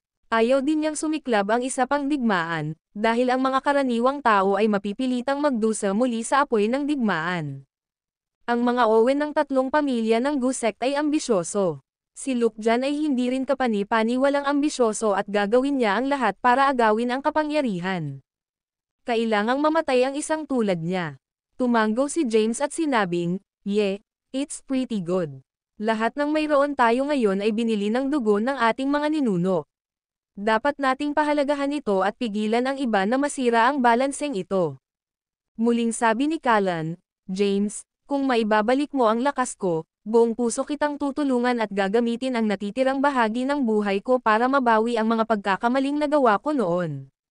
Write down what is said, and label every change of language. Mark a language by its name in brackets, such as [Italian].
[Filipino] Ayaw din niyang sumiklab ang isa pang digmaan, dahil ang mga karaniwang tao ay mapipilitang magdusa muli sa apoy ng digmaan. Ang mga Owen ng 3 pamilya ng Gu sect ay ambisyoso. Si Luke Jan ay hindi rin kapani-paniwalang ambisyoso at gagawin niya ang lahat para agawin ang kapangyarihan. Kailangang mamatay ang isang tulad niya. Tumango si James at sinabing, [English] "Yeah, it's pretty good. [Filipino] Lahat ng mayroon tayo ngayon ay binili ng dugo ng ating mga ninuno. Dapat nating pahalagahan ito at pigilan ang iba na masira ang balanseng ito." Muling sabi ni Callan, "James, kung maibabalik mo ang lakas ko, buong puso kitang tutulungan at gagamitin ang natitirang bahagi ng buhay ko para mabawi ang mga pagkakamaling nagawa ko noon."